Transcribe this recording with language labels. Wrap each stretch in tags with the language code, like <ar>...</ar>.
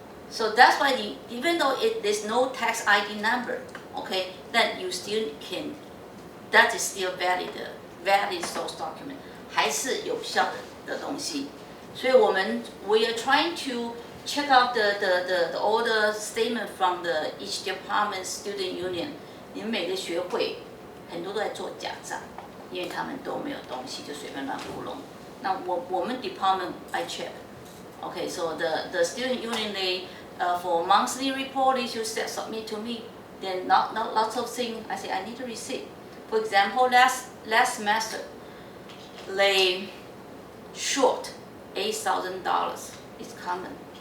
<en>So that's why even though there's no tax ID number, okay, then you still can, that is still valid source document,</en> <zh>还是有效的东西。</zh> <en>所以we are trying to check out all the statement from the each department student union.</en> <zh>你们每个学会很多都在做假账，因为他们都没有东西就随便乱糊弄。那我们</zh> <en>department I check. Okay, so the student union they for monthly report they should submit to me. Then not lots of things. I say I need a receipt. For example, last semester they short $8,000. It's common.</en>